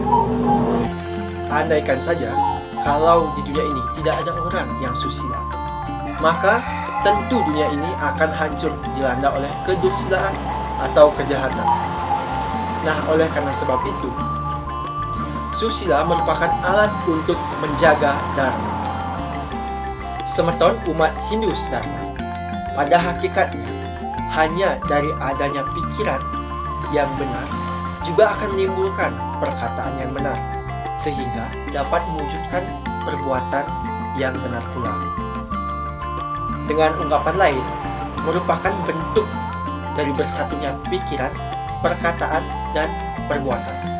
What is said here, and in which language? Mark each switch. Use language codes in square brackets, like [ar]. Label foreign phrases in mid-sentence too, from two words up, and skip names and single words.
[id] Andaikan saja kalau di dunia ini tidak ada orang yang susila, maka tentu dunia ini akan hancur dilanda oleh kedursilaan atau kejahatan. Nah, oleh karena sebab itu, susila merupakan alat untuk menjaga dharma. Semeton umat Hindu Sedharma, pada hakikatnya hanya dari adanya pikiran yang benar juga akan menimbulkan perkataan yang benar, sehingga dapat mewujudkan perbuatan yang benar pula. Dengan ungkapan lain, merupakan bentuk dari bersatunya pikiran, perkataan, dan perbuatan.